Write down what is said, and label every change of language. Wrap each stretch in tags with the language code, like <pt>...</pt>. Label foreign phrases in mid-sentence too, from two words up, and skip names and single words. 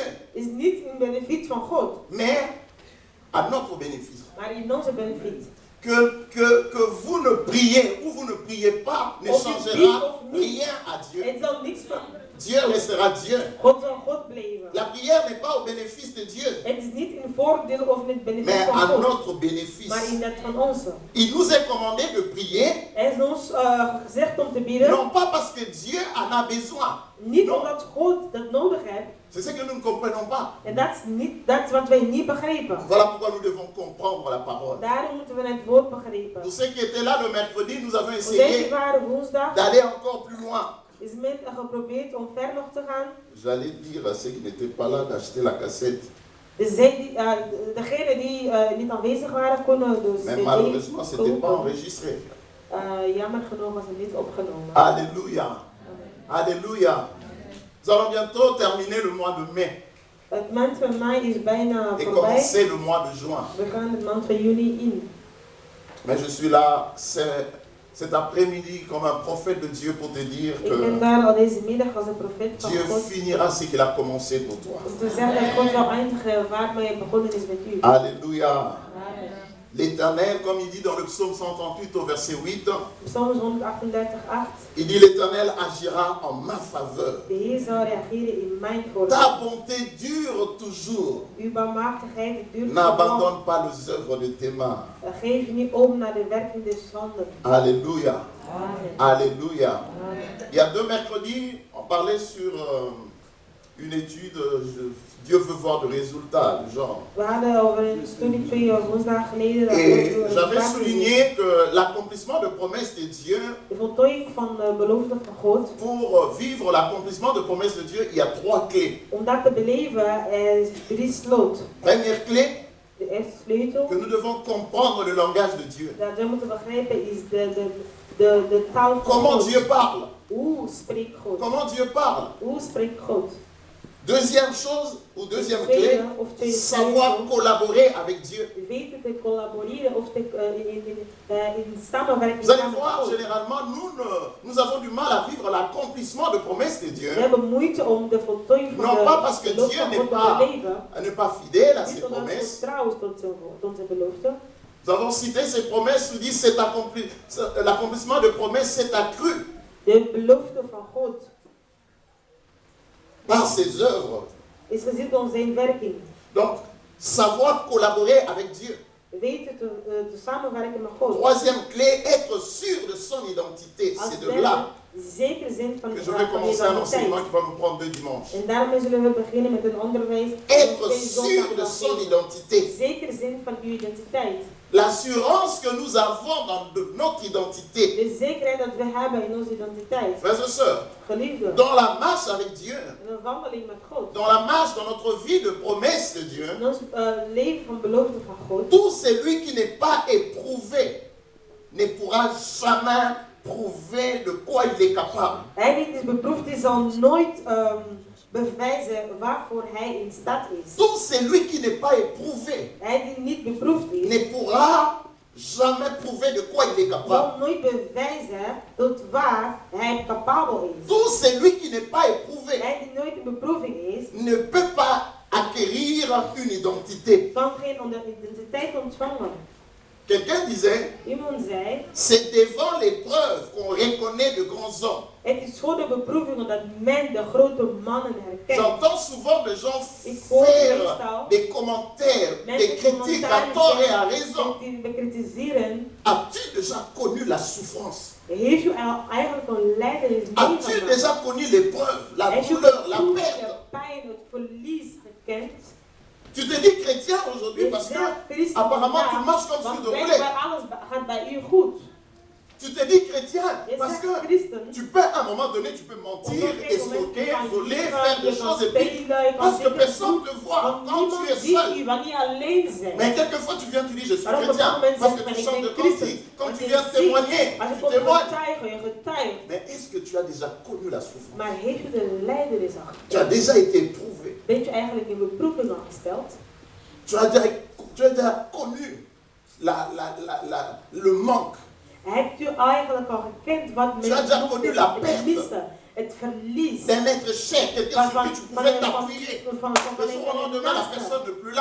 <nl>is niet in benefiet van God,</nl> <fr>mais à notre bénéfice.</fr> <nl>maar in onze benefiet.</nl> <fr>Que vous ne priez ou vous ne priez pas ne</fr> <nl>Of je</nl> <fr>changera</fr> <nl>bidt of niet.</nl> <fr>rien à Dieu.</fr> <nl>Het zal niets veranderen.</nl> <fr>Dieu restera Dieu.</fr> <nl>God zal God blijven.</nl> <fr>La prière n'est pas au bénéfice de Dieu,</fr> <nl>Het is niet in voordeel of in het benefiet</nl> <fr>mais</fr> <nl>van</nl> <fr>à</fr> <nl>God,</nl> <fr>notre bénéfice.</fr> <nl>maar in dat van ons.</nl> <fr>Il nous est commandé de prier,</fr> <nl>Er is ons gezegd om te bidden,</nl> <fr>non pas parce que Dieu en a besoin.</fr> <nl>niet</nl> <fr>Non.</fr> <nl>omdat God dat nodig heeft.</nl> <fr>C'est ce que nous ne comprenons pas.</fr> <nl>En dat is wat wij niet begrijpen.</nl> <fr>Voilà pourquoi nous devons comprendre la parole.</fr> <nl>Daarom moeten we het woord begrijpen.</nl> <fr>Pour ceux qui étaient là le mercredi, nous avons</fr> <nl>Voor deze</nl> <fr>essayé</fr> <nl>waren woensdag</nl> <fr>d'aller encore plus loin.</fr> <nl>is men geprobeerd om ver nog te gaan.</nl> <fr>J'allais dire à ceux qui n'étaient pas là d'acheter la cassette.</fr> <nl>Dus degenen die niet aanwezig waren, konden dus</nl> <fr>Mais</fr> <nl>CD</nl> <fr>malheureusement, ce n'était pas</fr> <nl>kopen.</nl> <fr>enregistré.</fr> <nl>Jammer genoeg was het niet opgenomen.</nl> <fr>Alléluia. Alléluia. Nous allons bientôt terminer le mois de mai</fr> <nl>Het maand van mei is bijna</nl> <fr>et</fr> <nl>voorbij.</nl> <fr>commencer le mois de juin.</fr> <nl>We gaan de maand van juni in.</nl> <fr>Mais je suis là cet après-midi comme un prophète de Dieu pour te dire</fr> <nl>Ik ben</nl> <fr>que</fr> <nl>daar al deze middag als een profeet van</nl> <fr>Dieu</fr> <nl>God.</nl> <fr>finira ce qu'il a commencé pour toi.</fr> <nl>Om te zeggen dat God zal eindigen waarmee begonnen is met u.</nl> <fr>Alléluia. Amen. L'Éternel, comme il dit dans le psaume 138 au verset 8,</fr> <nl>Psalms 138, 8.</nl> <fr>il dit l'Éternel agira en ma faveur.</fr> <nl>De Heer zal reageren in mijn voordeel.</nl> <fr>Ta bonté dure toujours.</fr> <nl>Uw barmhartigheid duurt lang.</nl> <fr>N'abandonne pas les œuvres de tes mains.</fr> <nl>Geef niet om naar de werking des handen.</nl> <fr>Alléluia. Amen. Alléluia. Amen. Il y a 2 mercredis, on parlait sur une étude, Dieu veut voir de résultats, du genre.</fr> <nl>We hadden over een studie 2 woensdagen geleden.</nl> <fr>Et j'avais souligné que l'accomplissement de promesses de Dieu,</fr> <nl>De voltooiing van de belofte van God.</nl> <fr>pour vivre l'accomplissement de promesses de Dieu, il y a 3 clés.</fr> <nl>Om dat te beleven is 3 sloot.</nl> <fr>Première clé,</fr> <nl>De eerste sleutel</nl> <fr>que nous devons comprendre le langage de Dieu.</fr> <nl>dat we moeten begrijpen is de taal van</nl> <fr>Comment</fr> <nl>God.</nl> <fr>Dieu parle.</fr> <nl>Hoe spreekt God?</nl> <fr>Comment Dieu parle.</fr> <nl>Hoe spreekt God?</nl> <fr>Deuxième chose, ou deuxième clé,</fr> <nl>Tweede of tweede</nl> <fr>savoir</fr> <nl>sleutel.</nl> <fr>collaborer avec Dieu.</fr> <nl>Weten te collaboreren of te, in samenwerking</nl> <fr>Vous allez</fr> <nl>samen met</nl> <fr>voir,</fr> <nl>God.</nl> <fr>généralement, nous avons du mal à vivre l'accomplissement de promesses de Dieu.</fr> <nl>We hebben moeite om de voltooiing van</nl> <fr>Non pas parce que</fr> <nl>de belofte</nl> <fr>Dieu</fr> <nl>van</nl> <fr>n'est</fr> <nl>God te</nl> <fr>pas,</fr> <nl>beleven.</nl> <fr>n'est pas fidèle à ses</fr> <nl>Niet omdat God</nl> <fr>promesses.</fr> <nl>trouw is tot zijn belofte.</nl> <fr>Nous avons cité ces promesses, nous dit l'accomplissement de promesses s'est accru</fr> <nl>De belofte van God</nl> <fr>par ses œuvres.</fr> <nl>is gezien door zijn werking.</nl> <fr>Donc, savoir collaborer avec Dieu.</fr> <nl>Weten te samenwerken met God.</nl> <fr>Troisième clé, être sûr de son identité.</fr> <nl>Als</nl> <fr>C'est de</fr> <nl>derde,</nl> <fr>là</fr> <nl>zeker zijn van</nl> <fr>que je</fr> <nl>van</nl> <fr>vais</fr> <nl>je</nl> <fr>commencer un</fr> <nl>identiteit.</nl> <fr>enseignement qui va me prendre 2 dimanches.</fr> <nl>En daarmee zullen we beginnen met een onderwijs.</nl> <fr>Être sûr de son identité.</fr> <nl>Zeker zijn van uw identiteit.</nl> <fr>L'assurance que nous avons dans notre identité.</fr> <nl>De zekerheid dat we hebben in onze identiteit.</nl> <fr>Frères et sœurs,</fr> <nl>Geliefde,</nl> <fr>dans la marche avec Dieu,</fr> <nl>in een wandeling met God.</nl> <fr>dans la marche, dans notre vie de promesse de Dieu,</fr> <nl>In ons leven van belofte van God.</nl> <fr>tout celui qui n'est pas éprouvé ne pourra jamais prouver de quoi il est capable.</fr> <nl>Hij die is beproefd is, zal nooit bewijzen waarvoor hij in staat is.</nl> <fr>Tout celui qui n'est pas éprouvé</fr> <nl>Hij die niet beproefd is,</nl> <fr>ne pourra jamais prouver de quoi il est capable.</fr> <nl>zal nooit bewijzen tot waar hij capabel is.</nl> <fr>Tout celui qui n'est pas éprouvé</fr> <nl>Hij die nooit in beproeving is,</nl> <fr>ne peut pas acquérir une identité.</fr> <nl>kan geen identiteit ontvangen.</nl> <fr>Quelqu'un disait,</fr> <nl>Iemand zei,</nl> <fr>c'est devant l'épreuve qu'on reconnaît de grands hommes.</fr> <nl>het is voor de beproevingen dat men de grote mannen herkent.</nl> <fr>J'entends souvent des gens</fr> <nl>Ik hoor</nl> <fr>faire</fr> <nl>meestal</nl> <fr>des commentaires, des</fr> <nl>mensen</nl> <fr>critiques à tort et à raison.</fr> <nl>die bekritiseren.</nl> <fr>As-tu déjà connu la souffrance?</fr> <nl>Heeft u eigenlijk een lijdenis</nl> <fr>As-tu</fr> <nl>meegemaakt?</nl> <fr>déjà connu l'épreuve, la</fr> <nl>Heeft u</nl> <fr>douleur, la</fr> <nl>de</nl> <fr>perte?</fr> <nl>pijn, het verlies gekend?</nl> <fr>Tu te dis chrétien aujourd'hui</fr> <nl>Je</nl> <fr>parce que</fr> <nl>zegt christen</nl> <fr>apparemment tu</fr> <nl>vandaag,</nl> <fr>marches comme</fr> <nl>want</nl> <fr>sur</fr> <nl>de blijkbaar</nl> <fr>roulette.</fr> <nl>alles gaat bij u goed.</nl> <fr>Tu te dis chrétien</fr> <nl>Je</nl> <fr>parce</fr> <nl>zegt</nl> <fr>que</fr> <nl>christen.</nl> <fr>tu peux à un moment donné, tu peux mentir, escroquer, voler, faire des choses et puis parce que personne ne te voit</fr> <nl>Want</nl> <fr>quand tu</fr> <nl>niemand</nl> <fr>es</fr> <nl>ziet</nl> <fr>seul.</fr> <nl>u wanneer je alleen bent.</nl> <fr>Mais quelquefois tu viens, tu dis je suis</fr> <nl>Maar op een</nl> <fr>chrétien</fr> <nl>moment</nl> <fr>parce</fr> <nl>zegt</nl> <fr>que</fr> <nl>men</nl> <fr>tu</fr> <nl>ik</nl> <fr>chantes de</fr> <nl>ben christen.</nl> <fr>cantique. Quand</fr> <nl>Want</nl> <fr>tu</fr> <nl>je</nl> <fr>viens</fr> <nl>ziet,</nl> <fr>témoigner,</fr> <nl>als je</nl> <fr>tu</fr> <nl>komt</nl> <fr>témoignes.</fr> <nl>getuigen, je getuigt.</nl> <fr>Mais est-ce que tu as déjà connu la souffrance?</fr> <nl>Maar heeft u de lijdenis al</nl> <fr>Tu as</fr> <nl>gekend?</nl> <fr>déjà été éprouvé.</fr> <nl>Bent u eigenlijk in beproeving al gesteld?</nl> <fr>Tu as déjà connu le manque.</fr> <nl>Hebt u eigenlijk al gekend wat</nl> <fr>Tu as déjà connu la</fr> <nl>het</nl> <fr>perte.</fr> <nl>verliezen, het verlies</nl> <fr>D'un être cher, quelqu'un sur qui tu pouvais t'appuyer. Le jour au lendemain, la personne n'est plus là.</fr>